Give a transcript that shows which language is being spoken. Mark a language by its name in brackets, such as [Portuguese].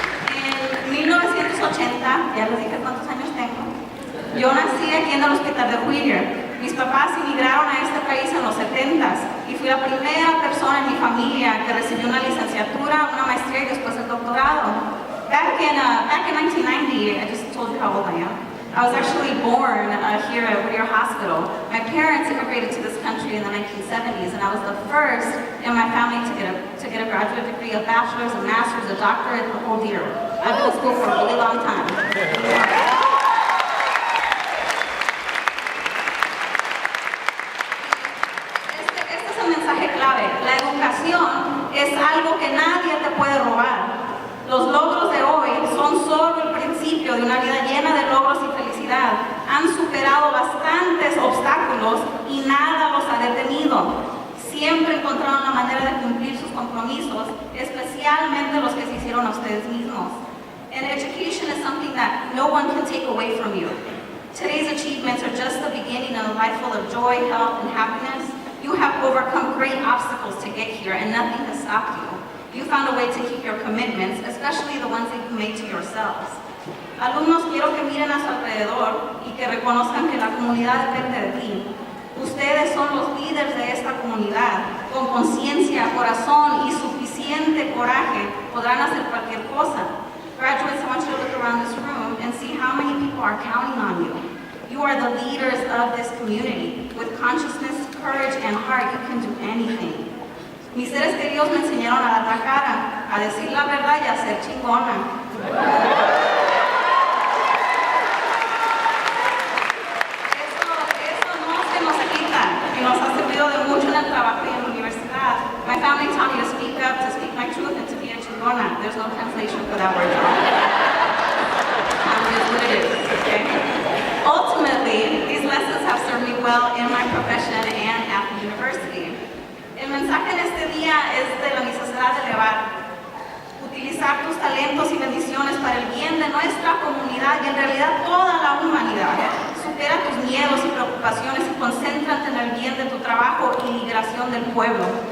[Spanish] En 1980, ya les dije cuántos años tengo, yo nací aquí en el hospital de Whittier. Mis papás emigraron a este país en los 70s y fui la primera persona en mi familia que recibió una licenciatura, una maestría y después el doctorado. [English] Back in 1990, I just told you how old I am. I was actually born here at Whittier Hospital. My parents immigrated to this country in the 1970s, and I was the first in my family to get a graduate degree, a bachelor's, a master's, a doctorate, the whole deal. I've been in school for a really long time. [Spanish] mensaje clave. La educación es algo que nadie te puede robar. Los logros de hoy son solo el principio de una vida llena de logros y felicidad. Han superado bastantes obstáculos y nada los ha detenido. Siempre encontraron la manera de cumplir sus compromisos, especialmente los que se hicieron a ustedes mismos. [English] And education is something that no one can take away from you. Today's achievements are just the beginning of a life full of joy, health, and happiness. You have overcome great obstacles to get here, and nothing has stopped you. You found a way to keep your commitments, especially the ones that you made to yourselves. [Spanish] Alumnos, quiero que miren a su alrededor y que reconozcan que la comunidad depende de ti. Ustedes son los líderes de esta comunidad. Con conciencia, corazón y suficiente coraje podrán hacer cualquier cosa. [English] Graduates, I want you to look around this room and see how many people are counting on you. You are the leaders of this community. With consciousness, courage, and heart, you can do anything. [Spanish] Mis seres queridos me enseñaron a dar la cara, a decir la verdad y a ser chingona. Eso no se nos quita y nos ha servido de mucho en el trabajo y en la universidad. [English] My family taught me to speak up, to speak my truth, and to be a chingona. There's no translation for that word. It is what it is, okay? Ultimately, these lessons have served me well in my profession and at the university. [Spanish] El mensaje en este día es de la necesidad de elevar, utilizar tus talentos y bendiciones para el bien de nuestra comunidad y en realidad toda la humanidad. Supera tus miedos y preocupaciones y concéntrate en el bien de tu trabajo y liberación del pueblo.